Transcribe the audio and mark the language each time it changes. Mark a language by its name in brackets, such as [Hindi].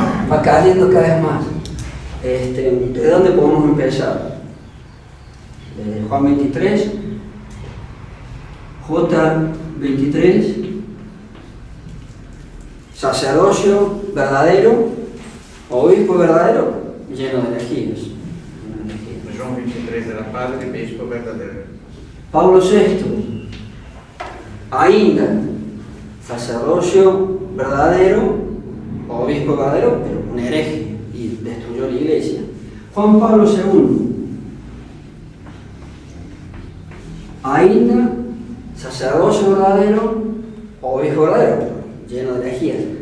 [Spanish] Va cayendo cada vez más. ¿De dónde podemos empezar? Desde Juan 23, J 23, sacerdocio verdadero, obispo verdadero, lleno de herejías. [Portuguese] João 23 era padre e bispo verdadeiro. [Spanish] Pablo VI, ainda, sacerdocio verdadero, obispo verdadero, pero un hereje, y destruyó la iglesia. Juan Pablo II, ainda, sacerdocio verdadero, obispo verdadero, lleno de herejías.